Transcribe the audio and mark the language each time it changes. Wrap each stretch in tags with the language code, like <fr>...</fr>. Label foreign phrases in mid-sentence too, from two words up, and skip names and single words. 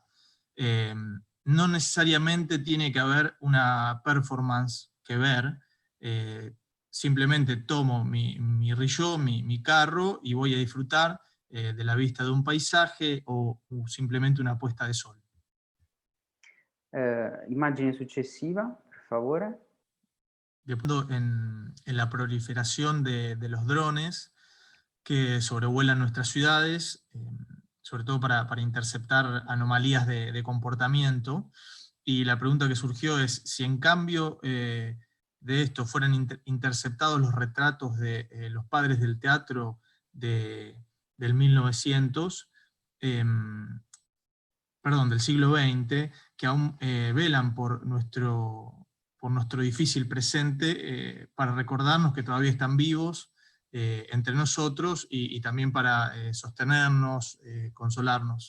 <es>No necesariamente tiene que haber una performance que ver, simplemente tomo mi rickshaw, mi carro, y voy a disfrutar de la vista de un paisaje o simplemente una puesta de sol.</es> <it>Immagine successiva, per favore.</it> <es>En la proliferación de los drones que sobrevuelan nuestras ciudades, sobre todo para interceptar anomalías de comportamiento. Y la pregunta que surgió es, si en cambio de esto fueran interceptados los retratos de los padres del teatro del 1900, del siglo XX, que aún velan por nuestro difícil presente, para recordarnos que todavía están vivos entre nosotros, y también para sostenernos, consolarnos.</es>